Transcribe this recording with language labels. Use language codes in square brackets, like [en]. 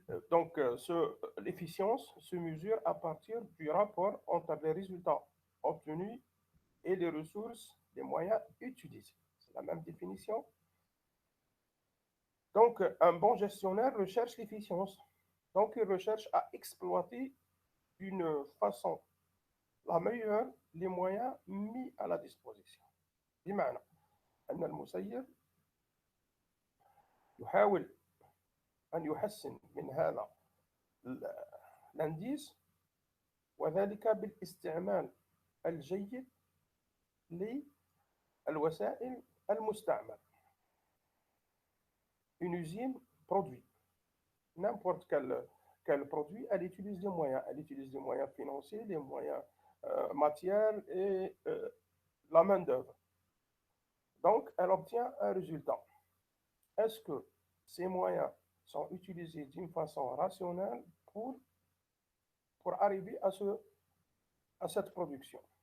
[fr] Donc, l'efficience se mesure à partir du rapport entre les résultats obtenus et les ressources, les moyens utilisés. C'est la même définition. Donc, un bon gestionnaire recherche l'efficience. Donc, il recherche à exploiter d'une façon la meilleure les moyens mis à la disposition. [ar] بمعنى أن المسير يحاول أن يحسن من هذا الانديس، وذلك بالاستعمال الجيد للوسائل المستعملة. [fr] Une usine produit n'importe quel produit, elle utilise des moyens. Elle utilise des moyens financiers, des moyens matériels et la main-d'œuvre. Donc, elle obtient un résultat. Est-ce que ces moyens sont utilisés d'une façon rationnelle pour arriver à cette production?